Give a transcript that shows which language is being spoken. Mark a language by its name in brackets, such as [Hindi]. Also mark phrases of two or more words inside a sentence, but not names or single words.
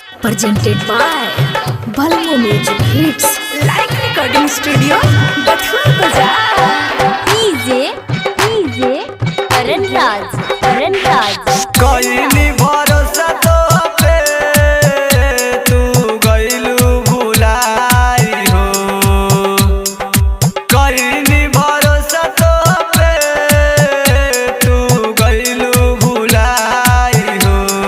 [English] presented by Balmo Music Hits. Like Recording Studio, Bathua Bazaar. DJ Karan Raj. [Bhojpuri] कईनी भरोसा तो पे तू गइलू भुलाई हो। कईनी भरोसा तो पे तू गइलू भुलाई हो।